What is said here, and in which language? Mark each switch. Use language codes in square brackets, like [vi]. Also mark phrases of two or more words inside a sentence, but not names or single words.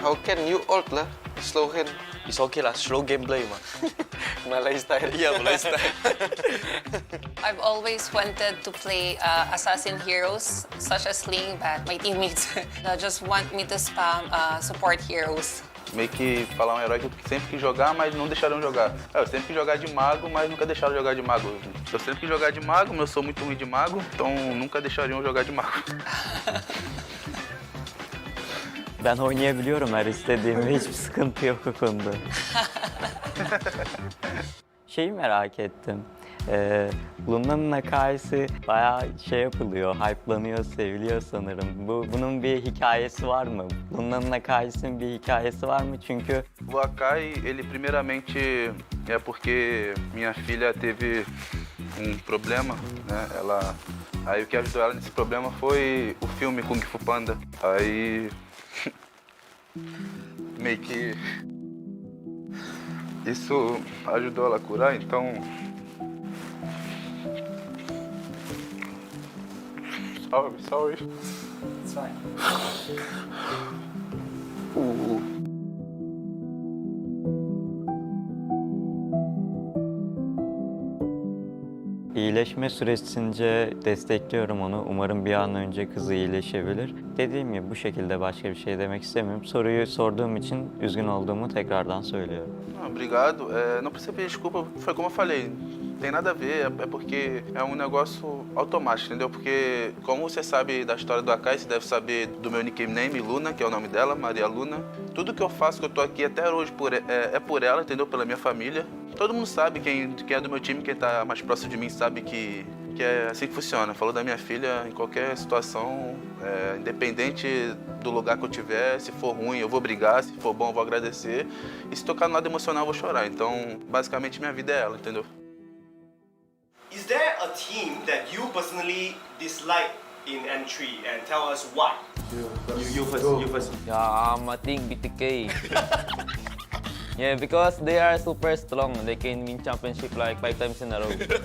[en] How can you ult lah? Slow hand. It's okay lah, slow gameplay ma. Malay style. Yeah, Malay style. I've always wanted to play assassin heroes such as Ling, but my teammates just want me to spam support heroes. [pt] Meio que falar um herói que eu sempre quis jogar, mas não deixaram jogar. Eu sempre quis jogar de mago, mas nunca deixaram jogar de mago. Eu sempre quis jogar de mago, mas eu sou muito ruim de mago, então nunca deixariam jogar de mago. [tr] Ben oynayabiliyorum her istediğimde, hiçbir sıkıntı yok o konuda. Şeyi merak ettim. Luna'nın hikayesi bayağı şey yapılıyor, hype'lanıyor, seviliyor sanırım. Bunun bir hikayesi var mı? Luna'nın hikayesinin bir hikayesi var mı? Çünkü [pt] O Akai, ele primeiramente é porque minha filha teve problema, né? Aí o que ajudou ela nesse problema foi o filme Kung Fu Panda. Aí meio que isso ajudou ela a curar, então sorry. [en] It's fine. [tr] İyileşme süresince destekliyorum onu. Umarım bir an önce kızı iyileşebilir. Dediğim gibi bu şekilde başka bir şey demek istemiyorum. Soruyu sorduğum için üzgün olduğumu tekrardan söylüyorum. [pt] Obrigado. Não precisa pedir desculpa, foi como eu falei. Tem nada a ver, é porque é negócio automático, entendeu? Porque como você sabe da história do Akai, você deve saber do meu nickname, Luna, que é o nome dela, Maria Luna. Tudo que eu faço, que eu tô aqui até hoje é por ela, entendeu? Pela minha família. Todo mundo sabe, quem é do meu time, quem tá mais próximo de mim, sabe que é assim que funciona. Falou da minha filha, em qualquer situação, independente do lugar que eu tiver, se for ruim eu vou brigar, se for bom eu vou agradecer. E se tocar no lado emocional eu vou chorar. Então, basicamente, minha vida é ela, entendeu? [en] Is there a team that you personally dislike in N3 and tell us why? You first. Yeah, I think BTK. Yeah, because they are super strong. They can win championship like 5 times in a row.